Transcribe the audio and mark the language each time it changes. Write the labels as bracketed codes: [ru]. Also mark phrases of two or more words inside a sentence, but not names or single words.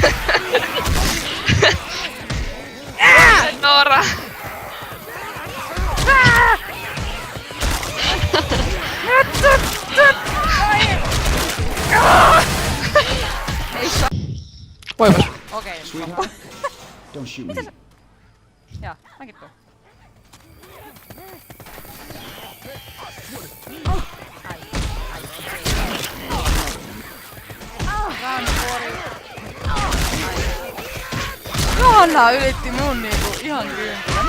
[fi] Noora! Voimas. Okei. [en] Sweetheart, don't shoot me. [fi] Joo, mäkin tuun. Johanna ylitti mun niinku ihan kympillä.